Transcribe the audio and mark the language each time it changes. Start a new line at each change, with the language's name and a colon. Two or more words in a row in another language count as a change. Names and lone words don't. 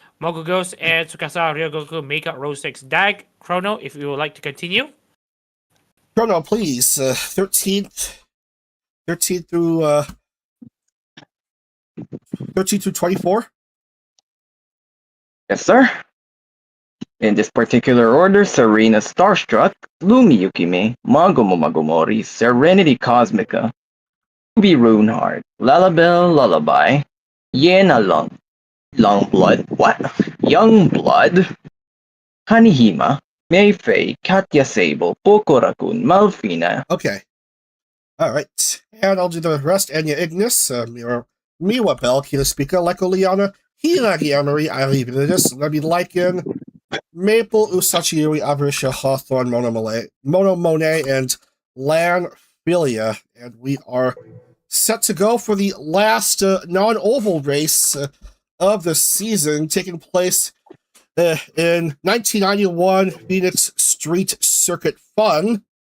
English: Mogugos and Tsukasa Ryogoku make up row 6. Dag, Chrono, if you would like to continue. Chrono, please. 13th through 24. Yes, sir. In this particular order, Serena Starstruck, Lumi Yukime, Magomo Magomori, Serenity Cosmica, Ruby Runeheart, Lalabelle Lullaby, Yena Youngblood, Hanihima, Mayfei, Katya Sable, Pocorakun, Malfina. Okay. All right. And I'll do the rest. Anya Ignis, Miwa Bell, Kila Speaker, Leko Liana, Hinagi Emery, Ivy Venus, Lebi Lycan, Maple, Usachiyuri, Avarisha, Hawthorne, Mono Monet, and Lan Philia. And we are set to go for the last non-oval race of the season, taking place in 1991 Phoenix Street Circuit Fun.